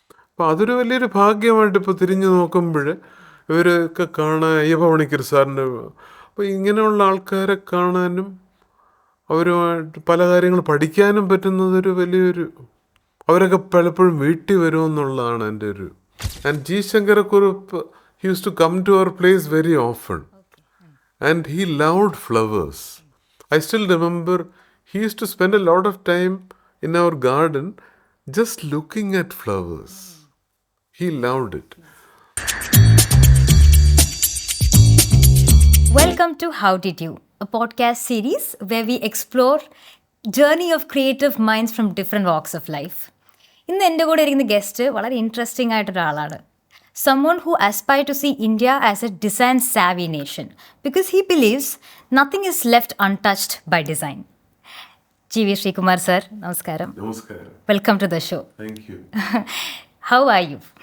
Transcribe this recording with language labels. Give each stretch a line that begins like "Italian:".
Malayalam: അപ്പോൾ അതൊരു വലിയൊരു ഭാഗ്യമായിട്ട് ഇപ്പോൾ തിരിഞ്ഞു നോക്കുമ്പോൾ ഇവരൊക്കെ കാണാൻ, അയ്യപ്പ പണിക്കർ സാറിൻ്റെ, അപ്പോൾ ഇങ്ങനെയുള്ള ആൾക്കാരെ കാണാനും അവരുമായിട്ട് പല കാര്യങ്ങൾ പഠിക്കാനും പറ്റുന്നതൊരു വലിയൊരു, അവരൊക്കെ പലപ്പോഴും വീട്ടിൽ വരുമെന്നുള്ളതാണ് എൻ്റെ ഒരു.
English: And G Sankarakurup, he used to come to our place very often. And he loved flowers. I still remember he used to spend a lot of time in our garden just looking at flowers. He loved it. Welcome to How Did You, a podcast series where we explore journey of creative minds from different walks of life.
Malayalam: ഇന്ന് എൻ്റെ കൂടെ ഇരിക്കുന്ന guest വളരെ interesting ആയിട്ടൊരാളാണ്.
English: Someone who aspires to see India as a design-savvy nation because he believes nothing is left untouched by design. G.V. Sreekumar sir, namaskaram.
Malayalam: Namaskaram.
English: Welcome to the show. Thank you. How are you?